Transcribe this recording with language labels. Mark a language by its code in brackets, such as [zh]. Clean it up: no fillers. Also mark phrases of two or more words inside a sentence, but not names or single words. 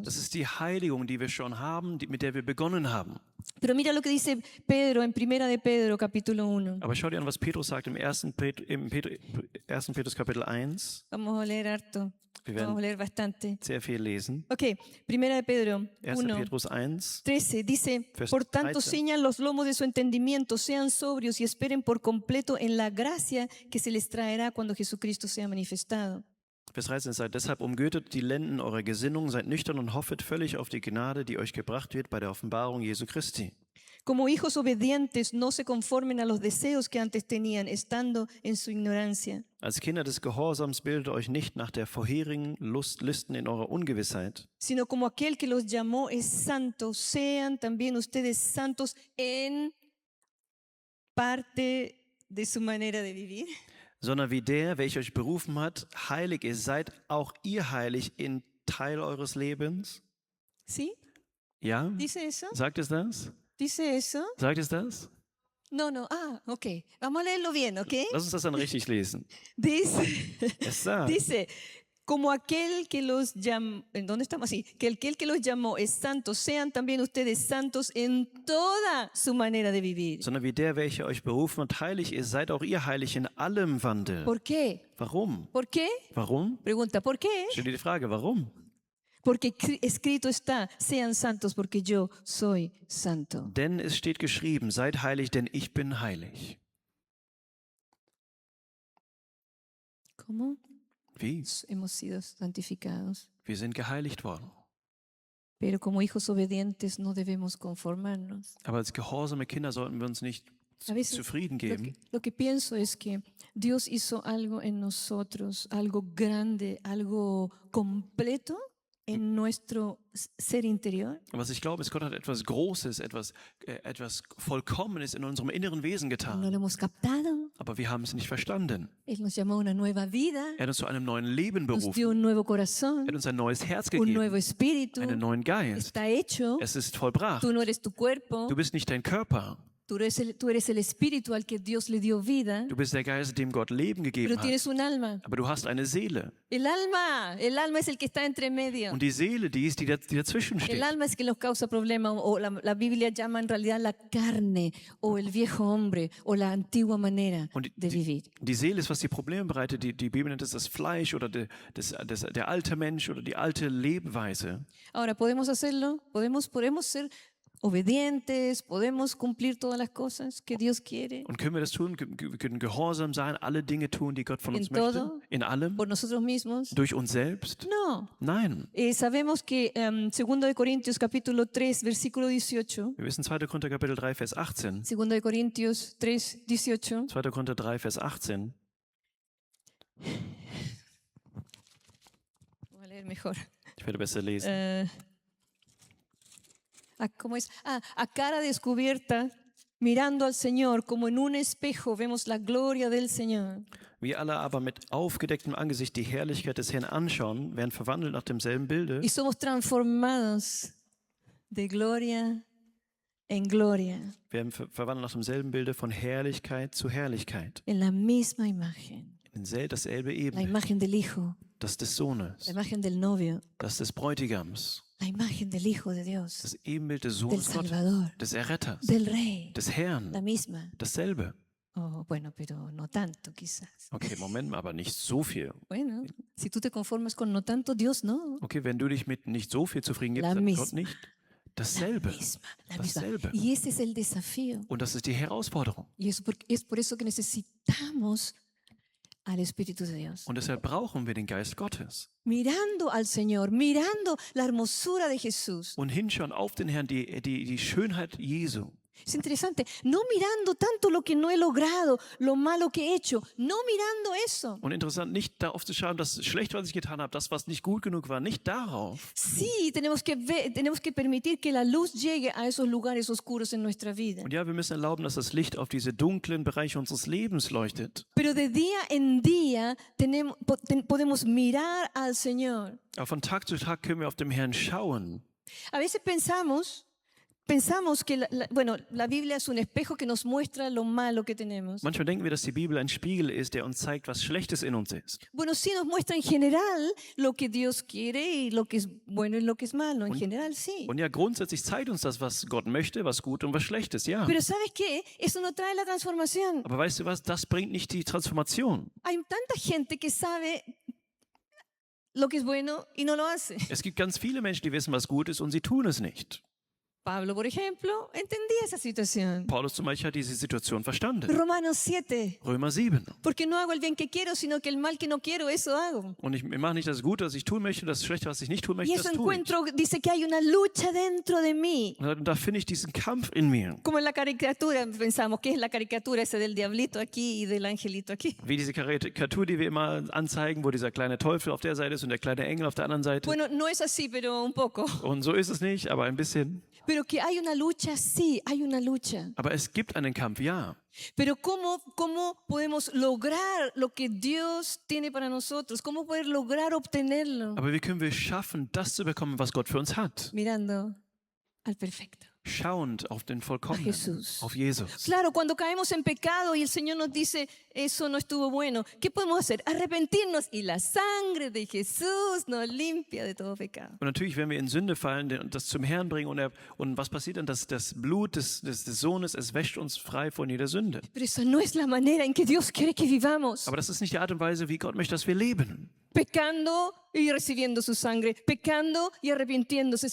[de] Das ist die Heiligung, die wir schon haben, mit der wir begonnen haben. [es] Pero mira lo que dice Pedro en Primera de Pedro, capítulo 1. [de] Aber schau dir an, was Petrus sagt im 1. Petrus Kapitel 1. [es] Vamos a leer harto. [de] Wir [es] Vamos a [de] werden [es] leer bastante. [de] sehr viel lesen. [es] Ok, Primera de Pedro 1. [de] 1. Petrus 1. [es] 13 dice, [de] Vers [es] por tanto [de] 13. [es] ciñan los lomos de su entendimiento, sean sobrios y esperen por completo en la gracia que se les traerá cuando Jesucristo sea manifestado. [de] Vers 13, seid deshalb umgürtet die Lenden eurer Gesinnung, seid nüchtern und hoffet völlig auf die Gnade, die euch gebracht wird bei der Offenbarung Jesu Christi. [es] Como hijos obedientes, no se conformen a los deseos que antes tenían, estando en su ignorancia. [de] Als Kinder des Gehorsams bildet euch nicht nach der vorherigen Lüsten in eurer Ungewissheit, [es] Sino como aquel que los llamó es santo, sean también ustedes santos en parte de su manera de vivir. [de] sondern wie der, welcher euch berufen hat, heilig ist, seid auch ihr heilig in Teil eures Lebens. [es] ¿Sí? [de] Ja? [es] ¿Dice eso? [de] Sagt es das? [es] ¿Dice eso? [de] Sagt es das? [es] No, no. Ah, ok. Vamos a leerlo bien, ¿ok? [de] Lass uns das dann richtig lesen. [es] Dice, [de] Es sagt, [es] dice, como aquel que los llamó, ¿en dónde estamos? Así, que aquel que los llamó es santo, sean también ustedes santos en toda su manera de vivir. [de] sondern wie der, welcher euch berufen hat, heilig ist, seid auch ihr heilig in allem Wandel. [es] ¿Por qué? [de] Warum? [es] ¿Por qué? [de] Warum? [es] Pregunta, ¿por qué? [de] Stell dir die Frage, warum? [es] Porque escrito está, sean santos porque yo soy santo. [de] Denn es steht geschrieben, seid heilig, denn ich bin heilig. [es] ¿Cómo? [de] Wie? [es] Hemos sido santificados. [de] Wir sind geheiligt worden. [es] Pero como hijos obedientes no debemos conformarnos. [de] Aber als gehorsame Kinder sollten wir uns nicht [es] A veces [de] zufrieden [es] Lo [de] geben. [es] lo que pienso es que Dios hizo algo en nosotros, algo grande, algo completo en nuestro ser interior. [de] Und was ich glaube, ist, Gott hat etwas Großes, etwas Vollkommenes in unserem inneren Wesen [es] No [de] getan. [es] lo hemos captado. [de] Aber wir haben es nicht verstanden. [es] Él nos llamó a una nueva vida, [de] Er hat uns zu einem neuen Leben [es] nos [de] berufen. [es] dio un nuevo [de] Er [es] corazón, [de] hat uns ein neues Herz [es] un nuevo [de] gegeben, [es] espíritu. [de] einen neuen Geist. [es] Está hecho. [de] Es ist vollbracht. [es] Tú no eres tu cuerpo, [de] Du bist nicht dein Körper. [es] tú eres el espíritu al que Dios le dio vida, [de] Du bist der Geist, dem Gott Leben [es] pero [de] gegeben hat. [es] tienes un alma. [de] Aber du hast eine Seele. [es] El alma es el que está entre medio. [de] Und die Seele, die ist, die dazwischen [es] El [de] steht. [es] alma es que nos causa problemas, o la Biblia llama en realidad la carne, o el viejo hombre, o la antigua manera [de] Und [es] de vivir. [de] die Seele ist, was die Probleme bereitet. Die Bibel nennt es das Fleisch oder der alte Mensch oder die alte Lebensweise. [es] Ahora, ¿podemos hacerlo? ¿Podemos ser obedientes? ¿Podemos cumplir todas las cosas que Dios quiere [de] Und können wir das tun? Wir können gehorsam sein, alle Dinge tun, die Gott von uns [es] En [de] möchte? [es] todo? [de] In allem? [es] por nosotros mismos? [de] Durch uns selbst? [es] No. [de] Nein. [es] Sabemos que 2 de Corintios capítulo 3, versículo 18, [de] Wir wissen 2. Korinther Kapitel 3, Vers 18. [es] 2 de Corintios 3, 18, [de] 2. Korinther 3, Vers 18. [es] voy a leer mejor. [de] Ich werde besser lesen. [es] ¿Cómo es? A cara descubierta, mirando al Señor como en un espejo, vemos la gloria del Señor. [de] Wir alle aber mit aufgedecktem Angesicht die Herrlichkeit des Herrn anschauen, werden verwandelt nach demselben Bilde [es] Y somos transformados de gloria en gloria, [de] werden verwandelt nach demselben Bilde von Herrlichkeit zu Herrlichkeit. [es] en la misma imagen. [de] In dasselbe [es] La [de] Ebene, [es] imagen del Hijo, [de] das des Sohnes, [es] la imagen del novio, [de] das des Bräutigams, [es] la imagen del Hijo de Dios, [de] das Ebenbild des [es] del [de] Sohnes Gottes, [es] Salvador, [de] des Erretters, [es] del Rey, [de] des [es] la [de] Herrn, [es] misma. [de] dasselbe. [es] Oh, bueno, pero no tanto quizás. [de] Okay, Moment mal, aber nicht so viel. [es] Bueno, si tú te conformas con no tanto, Dios no. [de] Okay, wenn du dich mit nicht so viel zufrieden gibst, [es] La [de] dann [es] misma. [de] Gott nicht. [es] La [de] Dasselbe. [es] misma, la misma. [de] Dasselbe. [es] Y ese es el desafío. [de] Und das ist die Herausforderung. [es] Y es por eso que necesitamos al Espíritu de Dios. [de] Und deshalb brauchen wir den Geist Gottes. [es] Mirando al Señor, mirando la hermosura de Jesús. [de] Und hinschauen auf den Herrn, die Schönheit Jesu. [es] Es interesante, no mirando tanto lo que no he logrado, lo malo que he hecho, no mirando eso. [de] Und interessant, nicht darauf zu schauen, das Schlechte, was ich getan habe, das, was nicht gut genug war, nicht darauf. [es] Sí, tenemos que permitir que la luz llegue a esos lugares oscuros en nuestra vida. [de] Und ja, wir müssen erlauben, dass das Licht auf diese dunklen Bereiche unseres Lebens leuchtet. [es] Pero de día en día podemos mirar al Señor. [de] Aber von Tag zu Tag können wir auf den Herrn schauen. [es] A veces pensamos que la Biblia es un espejo que nos muestra lo malo que tenemos. [de] Manchmal denken wir, dass die Bibel ein Spiegel ist, der uns zeigt, was Schlechtes in uns ist. [es] Bueno, sí nos muestra en general lo que Dios quiere y lo que es bueno y lo que es malo. En general, sí. [de] Und ja, grundsätzlich zeigt uns das, was Gott möchte, was gut und was schlecht ist, ja. [es] Pero ¿sabes qué? Eso no trae la transformación. [de] Aber weißt du was, das bringt nicht die Transformation. [es] Hay tanta gente que sabe lo que es bueno y no lo hace. [de] Es gibt ganz viele Menschen, die wissen, was gut ist und sie tun es nicht. [es] Pablo, por ejemplo, entendía esa situación. [de] Paulus zum Beispiel hat diese Situation verstanden. [es] Romanos 7. [de] Römer 7. [es] Porque no hago el bien que quiero, sino que el mal que no quiero, eso hago. [de] Und ich mache nicht das Gute, was ich tun möchte, das Schlechte, was ich nicht tun [es] Y [de] möchte, [es] eso [de] das tue ich. [es] encuentro, dice que hay una lucha dentro de mí. [de] Und da finde ich diesen Kampf in mir. [es] Como en la caricatura, pensamos, ¿qué es la caricatura esa del diablito aquí y del angelito aquí? [de] Wie diese Karikatur, die wir immer anzeigen, wo dieser kleine Teufel auf der Seite ist und der kleine Engel auf der anderen Seite. [es] Bueno, no es así, pero un poco. [de] Und so ist es nicht, aber ein bisschen. [es] Pero que hay una lucha, sí, hay una lucha. [de] Aber es gibt einen Kampf, ja. [es] Pero ¿cómo podemos lograr lo que Dios tiene para nosotros? ¿Cómo poder lograr obtenerlo? [de] Aber wie können wir schaffen, das zu bekommen, was Gott für uns hat? [es] Mirando al perfecto. [de] Schauend auf den [es] A [de] Vollkommenen, [es] Jesús. [de] auf Jesus. [es] Claro, cuando caemos en pecado y el Señor nos dice, eso no estuvo bueno, ¿qué podemos hacer? Arrepentirnos y la sangre de Jesús nos limpia de todo pecado. [de] Und natürlich, wenn wir in Sünde fallen, das zum Herrn bringen und was passiert dann? Das Blut des Sohnes, es wäscht uns frei von jeder Sünde. [es] Pero esa no es la manera en que Dios quiere que vivamos. [de] Aber das ist nicht die Art und Weise, wie Gott möchte, dass wir leben. [es] Pecando y recibiendo su sangre, pecando y arrepintiéndose.